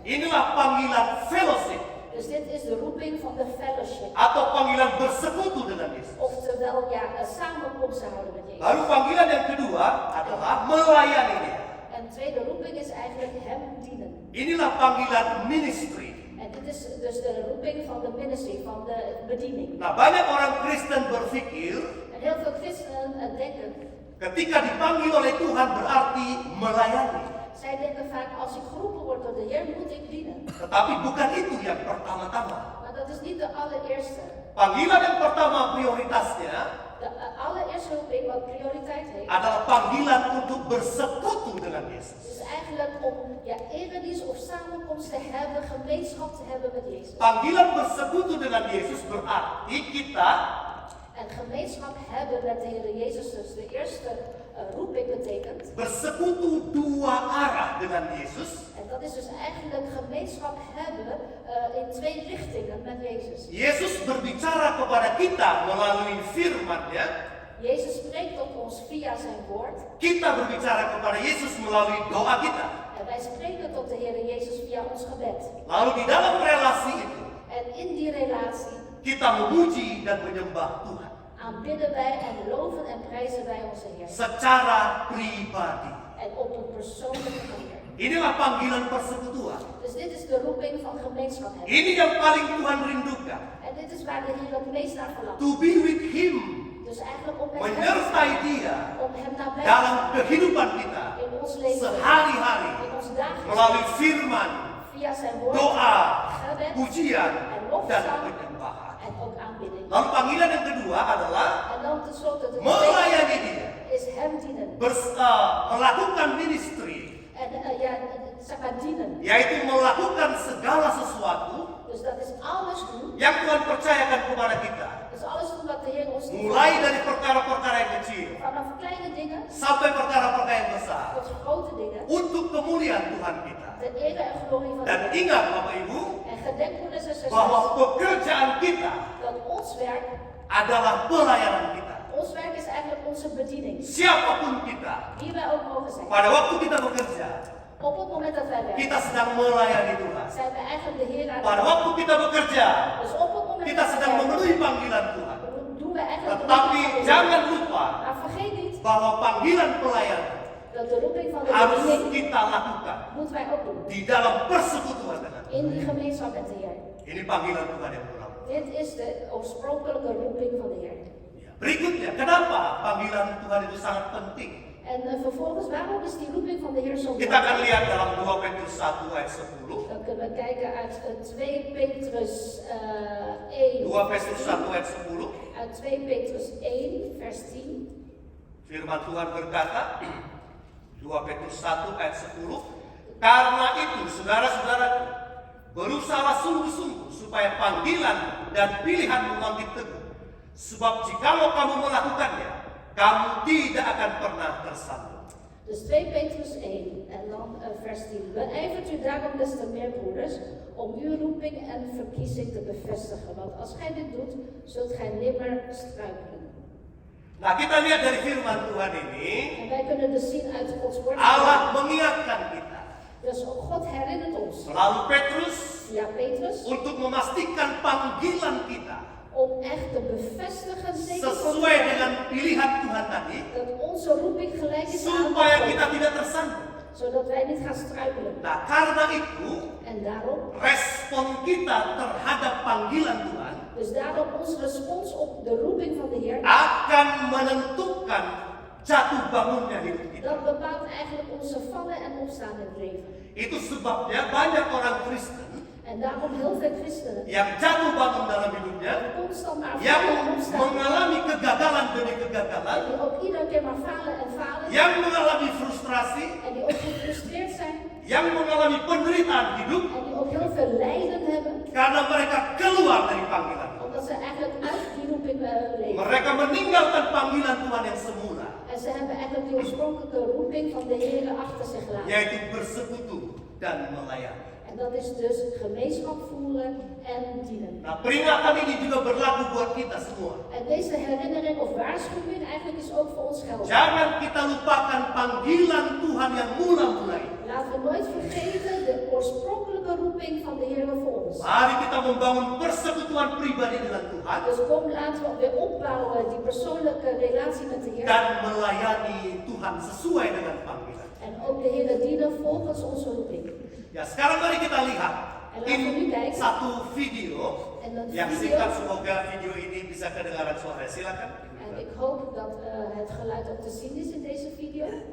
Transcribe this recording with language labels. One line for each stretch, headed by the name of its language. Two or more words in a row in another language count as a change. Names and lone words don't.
Indonesian: Inilah panggilan fellowship
Dutch: Dus dit is de roeping van de fellowship.
Indonesian: atau panggilan bersekutu dengan Yesus.
Dutch: Oftewel, ja, samenkomsten houden met Jezus.
Indonesian: Lalu panggilan yang kedua adalah melayani dia.
Dutch: En de tweede roeping is eigenlijk hem dienen.
Indonesian: Inilah panggilan ministry.
Dutch: En dit is dus de roeping van de ministry, van de bediening.
Indonesian: Nah, banyak orang Kristen berpikir
Dutch: En heel veel christenen denken,
Indonesian: ketika dipanggil oleh Tuhan berarti melayani.
Dutch: zij denken vaak, als ik geroepen word door de Heer, moet ik dienen.
Indonesian: Tetapi bukan itu yang pertama-tama.
Dutch: Maar dat is niet de allereerste.
Indonesian: Panggilan yang pertama prioritasnya
Dutch: De allereerste roeping, wat prioriteit heeft,
Indonesian: adalah panggilan untuk bersekutu dengan Yesus.
Dutch: is eigenlijk om eredienst of samenkomst te hebben, gemeenschap te hebben met Jezus.
Indonesian: Panggilan bersekutu dengan Yesus berarti kita
Dutch: En gemeenschap hebben met de Heer Jezus, dus de eerste roeping betekent.
Indonesian: bersekutu dua arah dengan Yesus.
Dutch: En dat is dus eigenlijk gemeenschap hebben in 2 richtingen met Jezus.
Indonesian: Yesus berbicara kepada kita melalui firman-Nya.
Dutch: Jezus spreekt tot ons via zijn woord.
Indonesian: Kita berbicara kepada Yesus melalui doa kita.
Dutch: En wij spreken tot de Heer Jezus via ons gebed.
Indonesian: Lalu di dalam relasi itu
Dutch: En in die relatie
Indonesian: kita memuji dan menyembah Tuhan
Dutch: aanbidden wij en loven en prijzen wij onze Heer.
Indonesian: secara pribadi.
Dutch: En op een persoonlijke manier.
Indonesian: Inilah panggilan persekutuan.
Dutch: Dus dit is de roeping van gemeenschap hebben.
Indonesian: Ini yang paling Tuhan rindukan.
Dutch: En dit is waar de Heer het meest naar verlangt.
English: To be with Him,
Dutch: Dus eigenlijk om met hem,
Indonesian: menyertai Dia
Dutch: om hem nabij te
Indonesian: dalam
Dutch: staan
Indonesian: kehidupan kita
Dutch: in ons leven,
Indonesian: sehari-hari
Dutch: in ons dagelijks
Indonesian: melalui
Dutch: leven,
Indonesian: firman,
Dutch: via zijn woord,
Indonesian: doa,
Dutch: gebed
Indonesian: pujian,
Dutch: en
Indonesian: dan
Dutch: lofzang
Indonesian: penyembahan.
Dutch: en ook aanbidding.
Indonesian: Lalu panggilan yang kedua adalah
Dutch: En dan tenslotte de
Indonesian: melayani
Dutch: tweede
Indonesian: Dia,
Dutch: is hem dienen.
Indonesian: melakukan ministry,
Dutch: En zeg maar dienen.
Indonesian: yaitu melakukan segala sesuatu
Dutch: Dus dat is alles doen.
Indonesian: yang Tuhan percayakan kepada kita.
Dutch: Dat is alles doen wat de Heer ons doet.
Indonesian: Mulai dari perkara-perkara yang kecil
Dutch: Vanaf kleine dingen
Indonesian: sampai perkara-perkara yang besar
Dutch: tot grote dingen.
Indonesian: untuk kemuliaan Tuhan kita.
Dutch: De eer en glorie van de
Indonesian: Dan
Dutch: Heer.
Indonesian: ingat Bapak Ibu
Dutch: En gedenk broeders en zusters
Indonesian: bahwa pekerjaan kita
Dutch: dat ons werk,
Indonesian: adalah pelayanan kita.
Dutch: ons werk is eigenlijk onze bediening.
Indonesian: Siapapun kita,
Dutch: Wie wij ook mogen zijn.
Indonesian: pada waktu kita bekerja,
Dutch: Op het moment dat wij werken,
Indonesian: kita sedang melayani Tuhan.
Dutch: zijn we eigenlijk de Heer aan
Indonesian: Pada
Dutch: het
Indonesian: waktu kita bekerja,
Dutch: Dus op het moment
Indonesian: kita
Dutch: dat
Indonesian: sedang
Dutch: wij
Indonesian: memenuhi
Dutch: werken,
Indonesian: panggilan Tuhan.
Dutch: doen we eigenlijk de
Indonesian: Tetapi
Dutch: bediening van de Heer.
Indonesian: jangan lupa
Dutch: Maar vergeet niet
Indonesian: bahwa panggilan pelayan
Dutch: dat Dat de roeping van de
Indonesian: harus
Dutch: bediening
Indonesian: kita lakukan
Dutch: moeten wij ook doen.
Indonesian: di dalam persekutuan dengan Tuhan.
Dutch: In die gemeenschap met de Heer.
Indonesian: Ini panggilan Tuhan yang ulang.
Dutch: Dit is de oorspronkelijke roeping van de Heer.
Indonesian: Ya, berikutnya, kenapa panggilan Tuhan itu sangat penting?
Dutch: En vervolgens, waarom is die roeping van de Heer zo
Indonesian: Kita akan
Dutch: belangrijk?
Indonesian: lihat dalam 2 Petrus 1 ayat 10.
Dutch: Dan kunnen we kijken uit 2 Petrus 1.
Indonesian: 2 Petrus 1 ayat 10.
Dutch: Uit 2 Petrus 1 vers 10.
Indonesian: Firman Tuhan berkata, 2 Petrus 1 ayat 10. Karena itu, saudara-saudaraku, berusahalah sungguh-sungguh supaya panggilan dan pilihan makin teguh. Sebab jikalau kamu melakukannya, kamu tidak akan pernah tersandung.
Dutch: Dus 2 Petrus 1 en dan vers 10. Beijvert u daarom des te meer, broeders, om uw roeping en verkiezing te bevestigen. Want als gij dit doet, zult gij nimmer struikelen.
Indonesian: Nah, kita lihat dari firman Tuhan ini,
Dutch: En wij kunnen dus zien uit Gods woord.
Indonesian: Allah mengingatkan kita
Dutch: Dus God herinnert ons.
Indonesian: melalui Petrus
Dutch: Ja, Petrus.
Indonesian: untuk memastikan panggilan kita
Dutch: Om echt te bevestigen, zeker van
Indonesian: sesuai dengan pilihan Tuhan tadi,
Dutch: dat onze roeping gelijk is aan
Indonesian: supaya
Dutch: God.
Indonesian: kita tidak tersandung.
Dutch: Zodat wij niet gaan struikelen.
Indonesian: Nah, karena itu
Dutch: En daarom,
Indonesian: respon kita terhadap panggilan Tuhan
Dutch: dus daarom ons respons op de roeping van de Heer.
Indonesian: akan menentukan jatuh bangunnya hidup kita.
Dutch: Dat bepaalt eigenlijk onze vallen en opstaan in het leven.
Indonesian: Itu sebabnya banyak orang Kristen
Dutch: En daarom heel veel christenen
Indonesian: yang jatuh bangun dalam hidupnya,
Dutch: constant maar
Indonesian: yang
Dutch: vallen en opstaan.
Indonesian: mengalami kegagalan demi
Dutch: En
Indonesian: kegagalan,
Dutch: die ook iedere keer maar falen en falen.
Indonesian: yang mengalami frustrasi,
Dutch: En die ook gefrustreerd zijn.
Indonesian: yang mengalami penderitaan hidup
Dutch: En die ook heel veel lijden hebben.
Indonesian: karena mereka keluar dari panggilan.
Dutch: Omdat ze eigenlijk uit die roeping leven.
Indonesian: Mereka meninggalkan panggilan Tuhan yang semula,
Dutch: En ze hebben eigenlijk die oorspronkelijke roeping van de Heer achter zich gelaten.
Indonesian: yaitu bersekutu dan melayani.
Dutch: En dat is dus gemeenschap voeren en dienen.
Indonesian: Nah, peringatan ini juga berlaku buat kita semua.
Dutch: En deze herinnering of waarschuwing eigenlijk is ook voor ons geldig.
Indonesian: Jangan kita lupakan panggilan Tuhan yang mula-mula ini.
Dutch: Laten we nooit vergeten de oorspronkelijke roeping van de Heer voor ons.
Indonesian: Mari kita membangun persekutuan pribadi dengan Tuhan
Dutch: Dus kom, laten we weer opbouwen die persoonlijke relatie met de Heer.
Indonesian: dan melayani Tuhan sesuai dengan panggilan.
Dutch: En ook de Heer dienen volgens onze roeping.
Indonesian: Ya, sekarang mari kita lihat ini satu video yang singkat, semoga video ini bisa kedengaran suara. Silakan.
Dutch: En ik hoop dat het geluid ook te zien is in deze video.